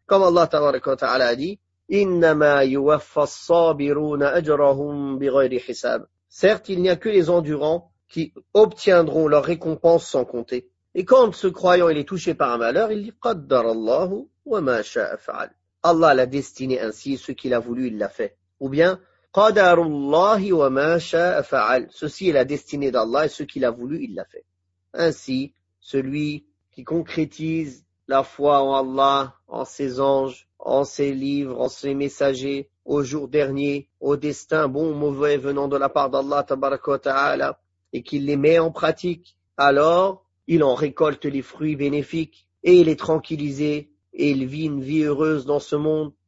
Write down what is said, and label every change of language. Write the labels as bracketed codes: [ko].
[fr] Comme Allah, tabaraka ta'ala, a dit, [ar] إِنَّمَا يُوَفَّ الصَّابِرُونَ أَجْرَهُمْ بِغَيْرِ حِسَابٍ. [fr] Certes, il n'y a que les endurants qui obtiendront leur récompense sans compter. Et quand ce croyant il est touché par un malheur, il dit [ar] قَدَّرَ اللَّهُ وَمَا شَاءَ فَعَلْ. [fr] Allah l'a destiné ainsi, ce qu'il a voulu, il l'a fait. Ou bien [ar] قَدَرُ اللَّهِ وَمَا شَاءَ فَعَلْ. [fr] Ceci est la destinée d'Allah et ce qu'il a voulu, il l'a fait. Ainsi, celui qui concrétise la foi en Allah, en ses anges, en ses livres, en ses messagers, au jour dernier, au destin bon ou mauvais venant de la part d'Allah, tabaraka wa ta'ala, et qu'il les met en pratique, alors il en récolte les fruits bénéfiques, et il est tranquillisé, et il vit une vie heureuse dans ce monde,